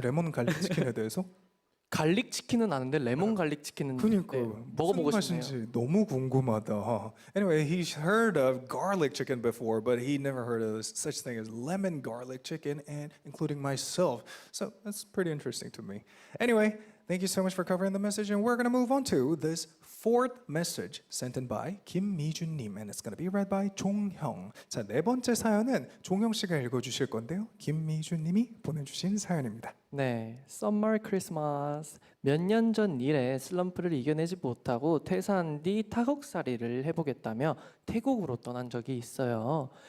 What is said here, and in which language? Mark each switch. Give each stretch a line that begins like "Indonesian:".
Korean: 레몬 갈릭 치킨에 대해서? 갈릭 치킨은 아는데 레몬 갈릭 치킨은 그니까 먹어보고 무슨 싶네요. 맛인지 너무 궁금하다.
English: Anyway, he's heard of garlic chicken before, but he never heard of such thing as lemon garlic chicken, and including myself. So that's pretty interesting to me. Anyway, thank you so much for covering the message, and we're gonna move on to this fourth message sent in by 김미준님, and it's gonna be read by 종형.
Korean: 자, 네 번째 사연은 종형 씨가 읽어주실 건데요. 김미준님이 보내주신 사연입니다. 네, 썸머 크리스마스. 몇 년 전 일에 슬럼프를 이겨내지 못하고 퇴사한 뒤 타국살이를 해보겠다며 태국으로 떠난 적이 있어요.